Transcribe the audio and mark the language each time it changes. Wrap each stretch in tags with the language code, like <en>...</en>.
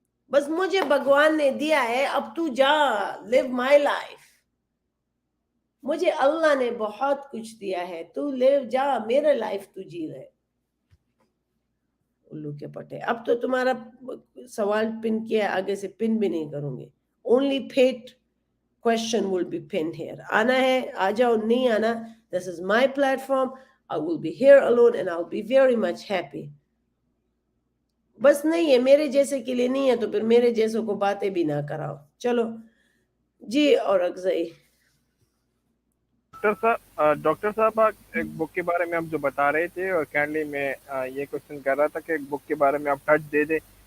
<ur>بس مجھے بھگوان نے دیا ہے, اب تو جا</ur> <en>live my life.</en> <ur>مجھے اللہ نے بہت کچھ دیا ہے, تو live جا میرا لائف تو جی رہے. الو کے پٹے, اب تو تمہارا سوال پن کیا, آگے سے پن بھی نہیں کروں گے.</ur> <en>only paid question will be pinned here.</en> <ur>آنا ہے آ جاؤ, نہیں آنا,</ur> <en>this is my platform. I will be here alone and I'll be very much happy.</en> <ur>بس نہیں ہے میرے جیسے کے لیے نہیں ہے تو پھر میرے جیسوں کو باتیں بھی نہ کراؤ. چلو جی اور اگزئی. ڈاکٹر صاحب ایک بک کے بارے میں آپ جو بتا رہے تھے, اور کینڈلی میں یہ کوشچن کر رہا تھا کہ ایک بک کے بارے میں آپ ٹچ دے دیں.</ur>